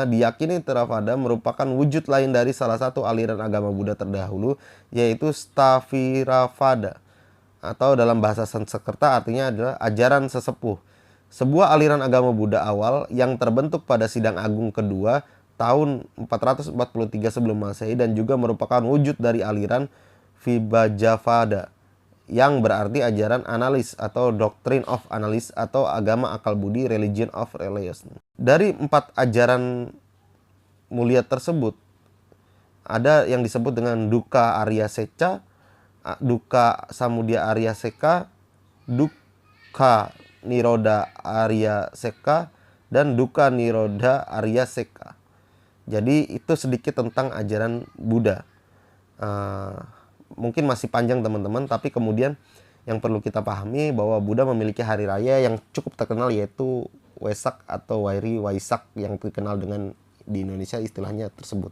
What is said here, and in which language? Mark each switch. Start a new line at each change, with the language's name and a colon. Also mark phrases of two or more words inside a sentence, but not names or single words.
Indonesian: Diyakini Theravada merupakan wujud lain dari salah satu aliran agama Buddha terdahulu, yaitu Sthaviravada, atau dalam bahasa Sanskerta artinya adalah ajaran sesepuh. Sebuah aliran agama Buddha awal yang terbentuk pada Sidang Agung kedua tahun 443 sebelum Masehi dan juga merupakan wujud dari aliran Vibhajavada yang berarti ajaran analis atau
English: doctrine of analysis
Indonesian: atau agama akal budi,
English: religion of relation.
Indonesian: Dari 4 ajaran mulia tersebut ada yang disebut dengan Dukkha Arya Secca, Dukkha Samudaya Arya Secca, Dukkha Nirodha Arya Secca, dan Dukkha Nirodha Arya Secca. Jadi itu sedikit tentang ajaran Buddha. Mungkin masih panjang teman-teman, tapi kemudian yang perlu kita pahami bahwa Buddha memiliki hari raya yang cukup terkenal yaitu Wesak atau Wairi Waisak yang dikenal dengan di Indonesia istilahnya tersebut.